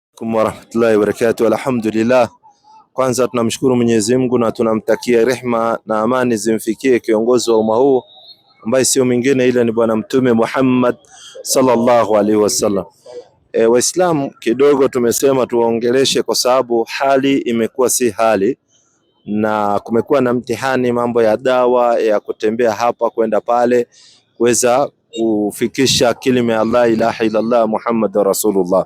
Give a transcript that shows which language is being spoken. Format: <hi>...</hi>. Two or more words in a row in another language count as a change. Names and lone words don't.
<ar>عليكم ورحمة الله وبركاته.</ar> <sw>Alhamdulillah, kwanza tunamshukuru Mwenyezi Mungu na tunamtakia rehma na amani zimfikie kiongozi wa umma huu ambaye sio mwingine ila ni Bwana Mtume Muhammad</sw> <ar>صلى الله عليه وسلم.</ar> <sw>Waislamu kidogo tumesema tuwaongeleshe kwa sababu hali imekuwa si hali na kumekuwa na mtihani, mambo ya dawa ya kutembea hapa kwenda pale kuweza kufikisha kilima ya</sw> <ar>لا إله إلا الله محمد رسول الله.</ar>